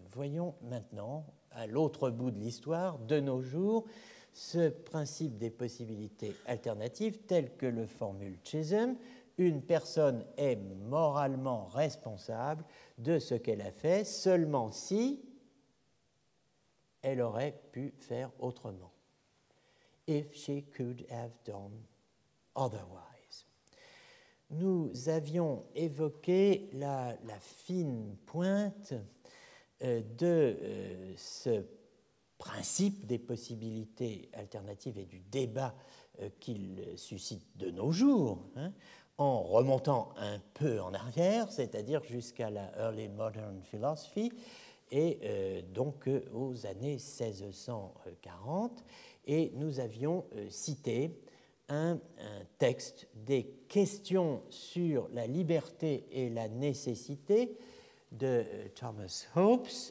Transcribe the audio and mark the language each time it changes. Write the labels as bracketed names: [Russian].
[French] Voyons maintenant, à l'autre bout de l'histoire, de nos jours, ce principe des possibilités alternatives tel que le formule Chisholm. Une personne est moralement responsable de ce qu'elle a fait seulement si elle aurait pu faire autrement. [English] If she could have done otherwise. [French] Nous avions évoqué la fine pointe de ce principe des possibilités alternatives et du débat qu'il suscite de nos jours, en remontant un peu en arrière, c'est-à-dire jusqu'à la Early Modern Philosophy, et donc aux années 1640, et nous avions cité un texte des questions sur la liberté et la nécessité de Thomas Hobbes,